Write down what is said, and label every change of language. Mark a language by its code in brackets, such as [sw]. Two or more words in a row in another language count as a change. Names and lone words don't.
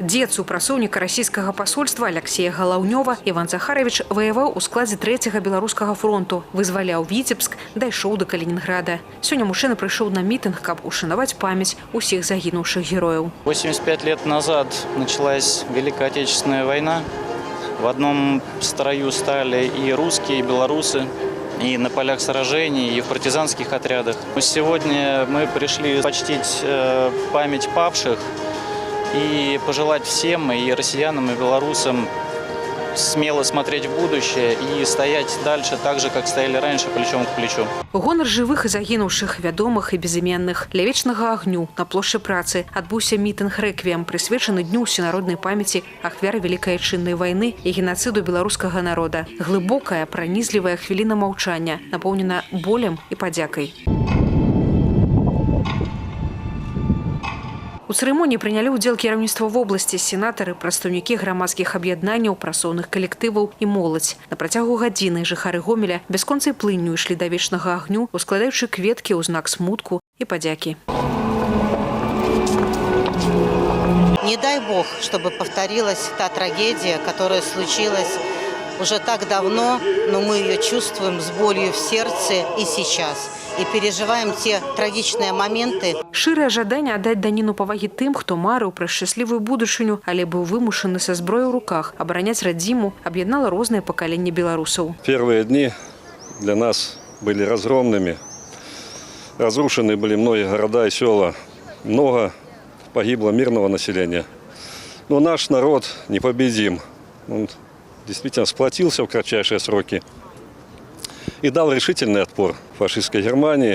[be] Дзед супрацоўніка расійскага пасольства Алексея Галаўнёва Іван Захарович воеваў у складзе 3-го беларускага фронту, вызваляў Віцебск, дайшоў до Калининграда. Сёння мужчына прыйшоў на мітынг, каб ушанаваць памяць усіх загінуўшых герояў. [ru] 85 лет назад началась Великая Отечественная война. В одном строю стали и русские, и белорусы, и на полях сражений, и в партизанских отрядах. Сегодня мы пришли почтить память павших и пожелать всем, и россиянам, и белорусам, смело смотреть в будущее и стоять дальше так же, как стояли раньше, плечом к плечу. [be] Гонар жывых і загінуўшых, вядомых і безыменных. Ля вечнага агню на плошчы працы адбыўся мітынг рэквіем, прысвечаны дню ўсенароднай памяці ахвяр Великай Отчинной войны і геноциду беларускага народа. Глыбокая, пранізлівая хвіліна маўчання, напоўнена болем і падзякай. У цырымоніі прынялі ўдзел кіраўніцтва вобласці, сенатары, прадстаўнікі грамадскіх аб'яднанняў, працоўных калектываў і моладзь. На працягу гадзіны жыхары Гомеля бясконцай плынню ішлі да вечнага агню, ускладаючы кветкі ў знак смутку і падзякі. [ru] Не дай Бог, чтобы повторилась та трагедия, которая случилась уже так давно, но мы ее чувствуем с болью в сердце и сейчас. И переживаем те трагічныя моменты. [be] Шырае жаданне аддаць даніну павагі тым, хто марыў пра шчаслівую будучыню, але быў вымушаны са зброяй у руках, абараняць радзіму, аб'яднала розныя пакаленні беларусаў. [ru] Первые дни для нас были разгромными. Разрушены были многие города и села. Много погибло мирного населения. Но наш народ непобедим. Он действительно сплотился в кратчайшие сроки и дал решительный отпор фашистской Германии.